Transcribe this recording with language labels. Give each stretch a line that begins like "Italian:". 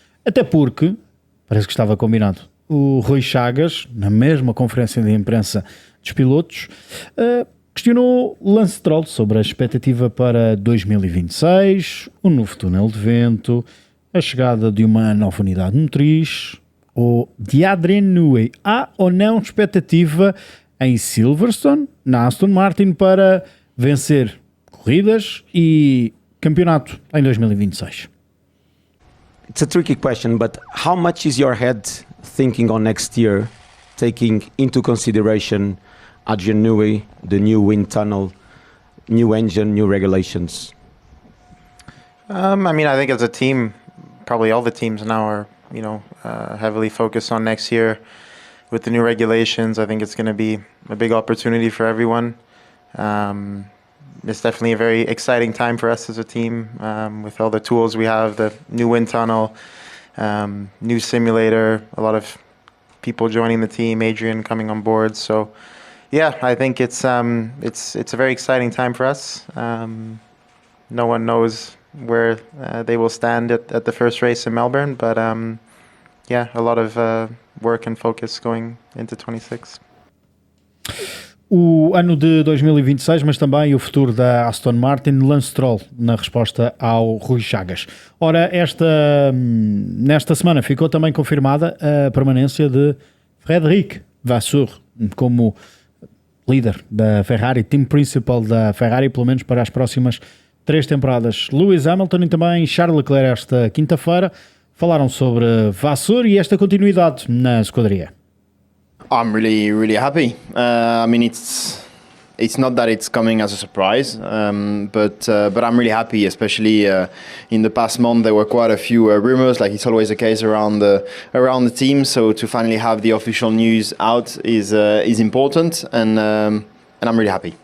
Portuguese: Até porque, parece que estava combinado, o Rui Chagas, na mesma conferência de imprensa dos pilotos, questionou Lance Stroll sobre a expectativa para 2026, o novo túnel de vento, a chegada de uma nova unidade motriz, ou de Adrian Newey. Há ou não expectativa em Silverstone, na Aston Martin, para vencer corridas e campeonato em 2026?
English: It's a tricky question, but how much is your head thinking on next year, taking into consideration Adrian Newey, the new wind tunnel, new engine, new regulations? I mean, I think as a team, probably all the teams now are, heavily focused on next year with the new regulations. I think it's going to be a big opportunity for everyone. It's definitely a very exciting time for us as a team with all the tools we have, the new wind tunnel, new simulator, a lot of people joining the team, Adrian coming on board. So, yeah, I think it's a very exciting time for us. No one knows where they will stand at the first race in Melbourne, but yeah, a lot of work and focus going into 26.
Portuguese: O ano de 2026, mas também o futuro da Aston Martin, Lance Stroll, na resposta ao Rui Chagas. Ora, nesta semana ficou também confirmada a permanência de Frédéric Vasseur como líder da Ferrari, team principal da Ferrari, pelo menos para as próximas 3 temporadas. Lewis Hamilton e também Charles Leclerc esta quinta-feira falaram sobre Vasseur e esta continuidade na esquadria.
English: I'm really happy. I mean, it's not that it's coming as a surprise, but I'm really happy. Especially in the past month, there were quite a few rumors, like it's always the case around the team. So to finally have the official news out is important, and I'm really happy.